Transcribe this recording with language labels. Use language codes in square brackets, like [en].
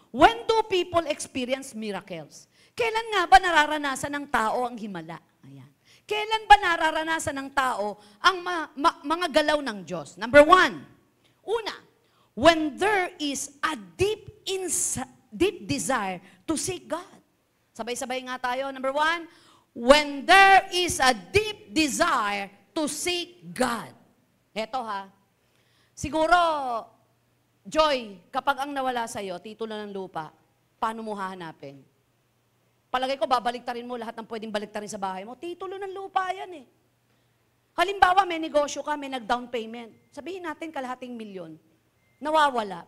[en] When do people experience miracles? [tl] Kailan nga ba nararanasan ng tao ang himala? Ayan. Kailan ba nararanasan ng tao ang mga galaw ng Diyos? [en] Number 1, una, when there is a deep desire to seek God. [tl] Sabay-sabay nga tayo. [en] Number 1, when there is a deep desire to seek God. [tl] Eto ha, siguro, Joy, kapag ang nawala sa'yo, titulo ng lupa, paano mo hahanapin? Palagay ko, babaliktarin mo lahat ng pwedeng baliktarin sa bahay mo. Titulo ng lupa yan eh. Halimbawa, may negosyo ka, may nag-down payment. Sabihin natin, $250,000. Nawawala.